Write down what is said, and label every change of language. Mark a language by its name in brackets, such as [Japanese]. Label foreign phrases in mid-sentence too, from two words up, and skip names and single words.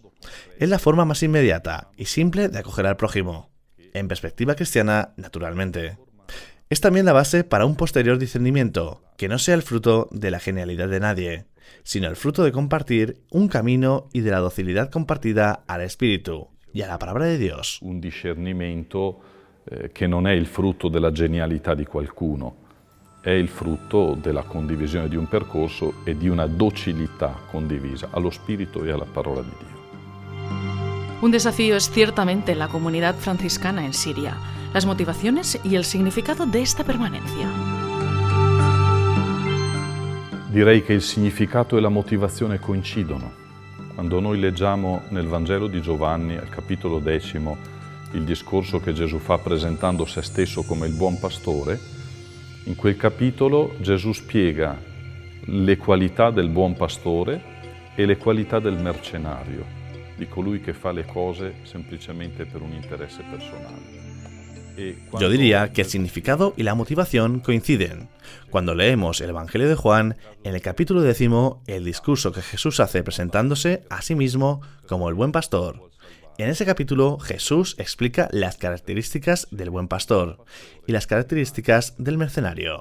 [Spanish] Es la forma más inmediata y simple de acoger al prójimo. En perspectiva cristiana, naturalmente. Es también la base para un posterior discernimiento, que no sea el fruto de la genialidad de nadie, sino el fruto de compartir un camino y de la docilidad compartida al Espíritu y a la palabra de Dios. [Italian] Un discernimento che non è il frutto della genialità di qualcuno, è il frutto della condivisione di un percorso e di una docilità condivisa allo Spirito e alla parola di Dio. [Spanish] Un desafío es ciertamente la comunidad franciscana en Siria, las motivaciones y el significado de esta permanencia. [Italian] Direi che il significato e la motivazione coincidono. Quando noi leggiamo nel Vangelo di Giovanni, al capitolo 10, il discorso che Gesù fa presentando se stesso come il buon pastore, in quel capitolo Gesù spiega le qualità del buon pastore e le qualità del mercenario, di colui che fa le cose semplicemente per un interesse personale. [Spanish] Yo diría que el significado y la motivación coinciden. Cuando leemos el Evangelio de Juan, en el capítulo 10, el discurso que Jesús hace presentándose a sí mismo como el buen pastor. En ese capítulo, Jesús explica las características del buen pastor y las características del mercenario.